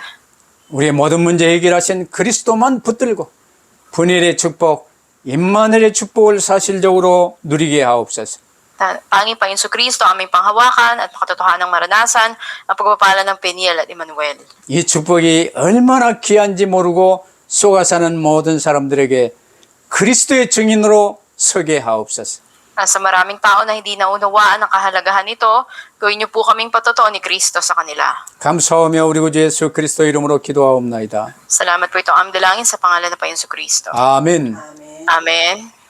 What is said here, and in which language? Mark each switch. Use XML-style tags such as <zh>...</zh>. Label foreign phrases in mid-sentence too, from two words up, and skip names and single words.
<ko>우리의 모든 문제 해결하신 그리스도만 붙들고 분이엘의 축복, 임마누엘의 축복을 사실적으로 누리게 하옵소서.</ko> <tl>Panginoong Panginoon Kristo, aming panghawakan at makatotohanang maranasan ang pagpapala ng Peniel at Emmanuel.</tl> <ko>이 축복이 얼마나 귀한지 모르고 속아 사는 모든 사람들에게 그리스도의 증인으로 서게 하옵소서.</ko> <tl>Sa maraming tao na hindi naunawaan ang kahalagahan nito, gawin niyo po kaming patotoo ni Kristo sa kanila.</tl> <ko>감사하며 우리 구주 예수 그리스도 이름으로 기도하옵나이다.</ko> <tl>Salamat po itong aming dalangin sa pangalan ng Panginoon Kristo.</tl> <ko>아멘.</ko> <tl>Amen.</tl>